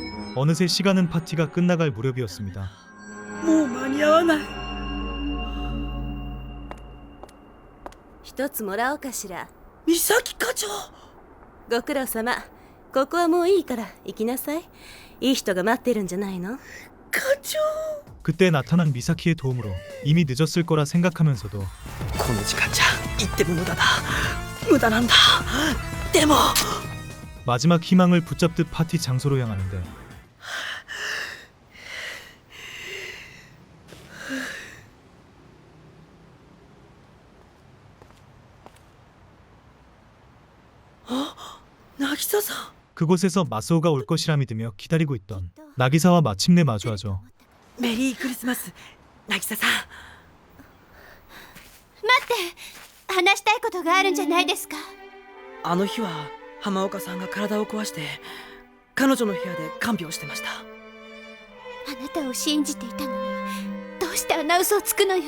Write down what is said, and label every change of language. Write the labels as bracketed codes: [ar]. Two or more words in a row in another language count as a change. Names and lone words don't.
[ko] 어느새 시간은 파티가 끝나갈 무렵이었습니다. [ja] もう間に合わない。一つもらおうかしら。美咲課長。ご苦労様。ここはもういいから行きなさい。いい人が待ってるんじゃないの？課長。 [ko] 그때 나타난 미사키의 도움으로 이미 늦었을 거라 생각하면서도 [ja] この時間じゃ行っても無駄だ。無駄なんだ。でも [ko] 마지막 희망을 붙잡듯 파티 장소로 향하는데 [ja] 나기사さん。 [ko] 그곳에서 마스오가 올 것이라 믿으며 기다리고 있던 나기사와 마침내 마주하죠. [ja] メリークリスマス、渚さん。待って話したいことがあるんじゃないですか。あの日は浜岡さんが体を壊して彼女の部屋で看病してました。あなたを信じていたのにどうしてあんな嘘をつくのよ。